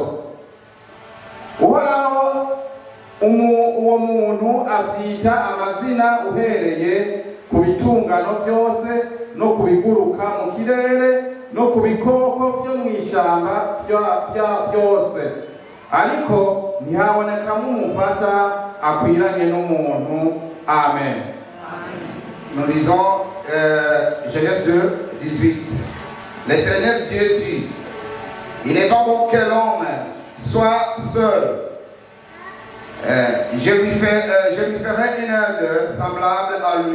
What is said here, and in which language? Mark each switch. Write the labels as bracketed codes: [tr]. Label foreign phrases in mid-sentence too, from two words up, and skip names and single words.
[rw] Uhoraho uwo muntu abyita amazina uhereye ku bitungano byose no ku biguruka mu kirere no ku bikoko byo mu ishyamba byose, ariko ntihabonekamo umufasha akwiranye n'umuntu. Amen. [fr] Nous lisons Genèse 2, 18. L'Éternel Dieu dit, il n'est pas bon que l'homme soit seul. Je lui ferai une œuvre semblable à lui.